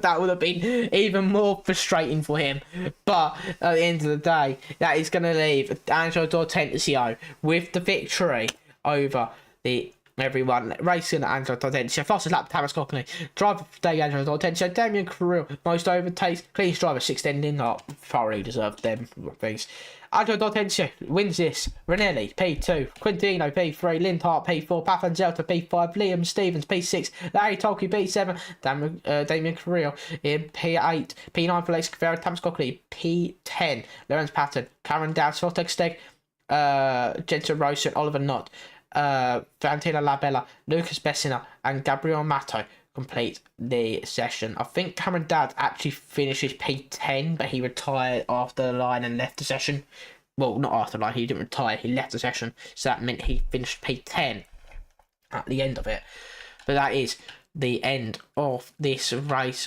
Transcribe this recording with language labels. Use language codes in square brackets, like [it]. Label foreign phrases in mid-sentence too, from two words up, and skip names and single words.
[en] That would have been even more frustrating for him. But at the end of the day, that is going to leave Angelo Hortensio with the victory over everyone racing at Angelo Hortensio. Fastest lap, Thomas Cockney. Driver of the day, Angelo Hortensio. Damien Carril, most overtakes. Cleanest driver, 16 Lindhardt. Thoroughly deserved them things. Angelo Hortensio wins this. Ranelli, P2. Quintino, P3. Lindhardt, P4. Pavanzelta, P5. Liam Stevens, P6. Larry Tolke, P7. Damien Carril in P8. P9 for Alex Guevara. Thomas Cockney, P10. Lorenz Patton. Karen Dowd, Vortex Steg. Jensen Rosen, Oliver Knott. Valentina Labella, Lucas Bessina, and Gabriel Mato complete the session. I think Cameron Dowd actually finishes P10, but he retired after the line and left the session. Well, not after the line, he didn't retire, he left the session, so that meant he finished P10 at the end of it. But that is the end of this race.